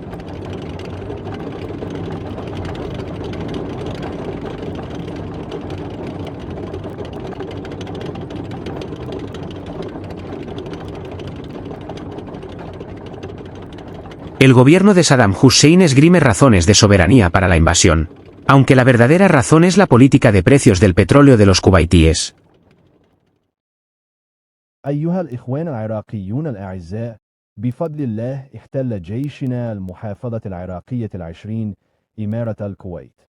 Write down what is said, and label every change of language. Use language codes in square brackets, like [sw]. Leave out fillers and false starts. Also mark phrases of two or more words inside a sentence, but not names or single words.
[es] El gobierno de Saddam Hussein esgrime razones de soberanía para la invasión, aunque la verdadera razón es la política de precios del petróleo de los kuwaitíes. [ar] أيها الإخوان العراقيون الأعزاء، بفضل الله احتل جيشنا المحافظة العراقية 20 إمارة الكويت.